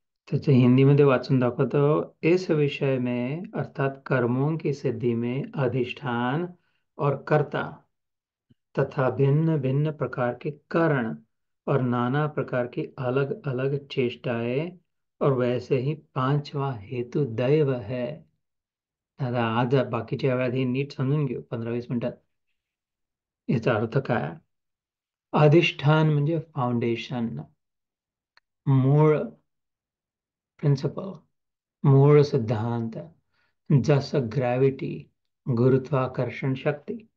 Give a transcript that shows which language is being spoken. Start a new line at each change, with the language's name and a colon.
Marathi: त्याच्या हिंदी मध्ये वाचून दाखवतो.
Hindi: इस विषय में अर्थात कर्मों की सिद्धि में अधिष्ठान और कर्ता तथा भिन्न भिन्न प्रकार के कारण और नाना प्रकार की अलग अलग चेष्टाएं, और वैसे ही 5वां हेतु दैव है.
Marathi: दादा आज बाकीच्या वेळात हे नीट समजून घेऊ 15-20 मिनिटात. याचा अर्थ काय? अधिष्ठान म्हणजे फाउंडेशन, मूळ, प्रिन्सिपल, मूळ सिद्धांत. जसं ग्रॅव्हिटी, गुरुत्वाकर्षण शक्ती.